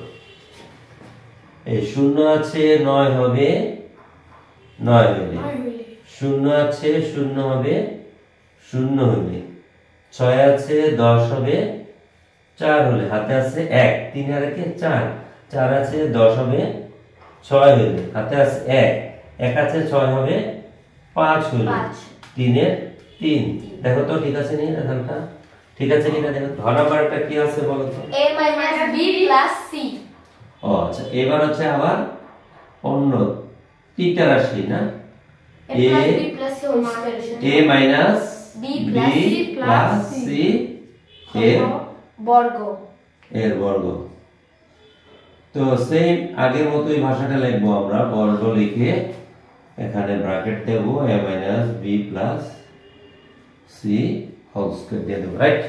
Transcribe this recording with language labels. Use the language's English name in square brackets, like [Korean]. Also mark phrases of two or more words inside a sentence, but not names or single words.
[Bangla] এই শূন্য আছে 9 হবে 9 হইলে, শূন্য আছে 0 হবে 0 হইলে, 6 আছে 10 হবে 4 হলে, হাতে আছে 1, 3 আর 1 4, 4 আছে 10 হবে 6 হইলে, হাতে আছে 1, 1 আছে 6 হবে 5 হইলে, 3 এর 3। দেখো তো ঠিক আছে নি রেজাল্টটা? ঠিক আছে কিনা দেখো। ঘর নাম্বারটা কি আছে বলো তো? [English] a minus b plus c [Bangla] ও আচ্ছা, এবার হচ্ছে আবার অন্য তিনটা রাশি না? [English] a plus b plus c whole square a minus b b plus plus c এর [Bangla] বর্গ এর বর্গ। তো সেম আগের মতোই ভাষাটা লিখবো আমরা, বর্গ লিখে এখানে ব্র্যাকেট দেব, [English] a minus b plus c whole square [Bangla] দিয়ে দেব, রাইট?